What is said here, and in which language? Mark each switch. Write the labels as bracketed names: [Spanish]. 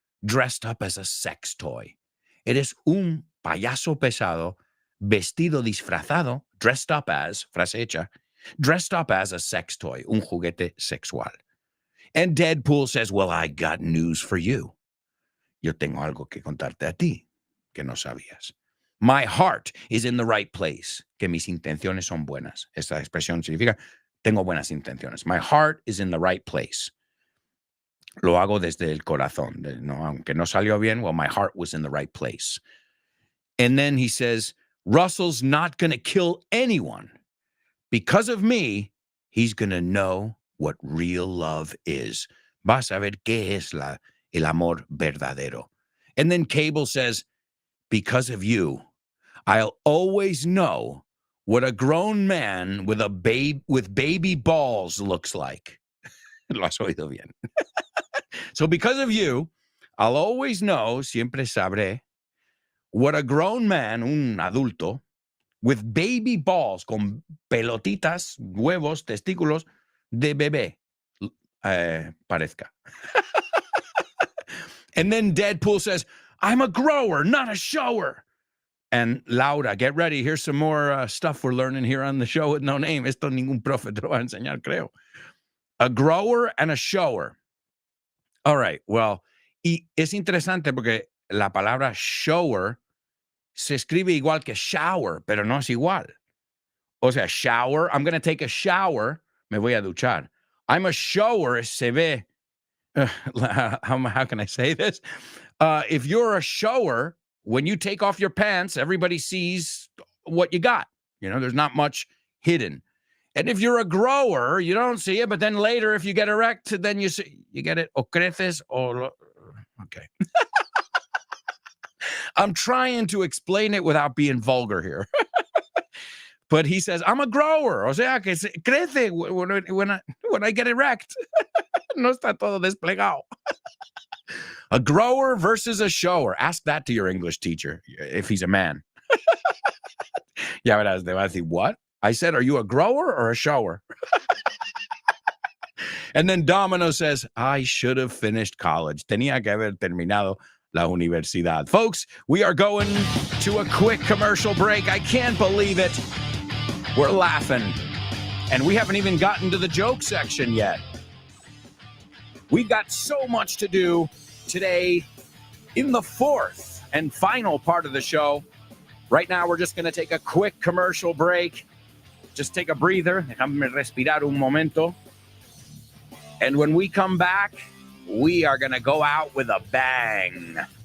[English] dressed up as a sex toy. [Spanish] Eres un payaso pesado, vestido disfrazado, [English] dressed up as, [Spanish] frase hecha, [English] dressed up as a sex toy, [Spanish] un juguete sexual. [English] And Deadpool says, well, I got news for you. [Spanish] Yo tengo algo que contarte a ti que no sabías. [English] My heart is in the right place. [Spanish] Que mis intenciones son buenas. Esta expresión significa, tengo buenas intenciones. [English] My heart is in the right place. [Spanish] Lo hago desde el corazón. No, aunque no salió bien, [English] well, my heart was in the right place. And then he says, Russell's not going to kill anyone. Because of me, he's going to know what real love is. [Spanish] Vas a ver qué es el amor verdadero. [English] And then Cable says, because of you, I'll always know what a grown man with baby balls looks like. [Spanish] Lo has oído bien. [English] So because of you, I'll always know, [Spanish] siempre sabré, [English] what a grown man, [Spanish] un adulto, [English] with baby balls, [Spanish] con pelotitas, huevos, testículos de bebé, parezca. [English] And then Deadpool says, I'm a grower, not a shower. And Laura, get ready. Here's some more stuff we're learning here on the show with no name. [Spanish] Esto ningún profe te lo va a enseñar, creo. [English] A grower and a shower. All right, well, [Spanish] y es interesante porque la palabra shower se escribe igual que shower, pero no es igual. O sea, [English] shower, I'm going to take a shower, [Spanish] me voy a duchar. [English] I'm a shower, [Spanish] se ve. [English] How can I say this? If you're a shower, when you take off your pants, everybody sees what you got. You know, there's not much hidden. And if you're a grower, you don't see it, but then later, if you get erect, then you see, you get it, [Spanish] o creces, o... [English] Okay. I'm trying to explain it without being vulgar here. But he says, I'm a grower. [Spanish] O sea, que crece [English] when I get erect. [Spanish] No está todo desplegado. [English] A grower versus a shower. Ask that to your English teacher, if he's a man. [Spanish] Ya verás, te va a decir, [English] what? I said, are you a grower or a shower? And then Domino says, I should have finished college. [Spanish] Tenía que haber terminado la universidad. [English] Folks, we are going to a quick commercial break. I can't believe it. We're laughing. And we haven't even gotten to the joke section yet. We've got so much to do today in the fourth and final part of the show. Right now, we're just going to take a quick commercial break. Just take a breather. [Spanish] Déjame respirar un momento. [English] And when we come back, we are going to go out with a bang.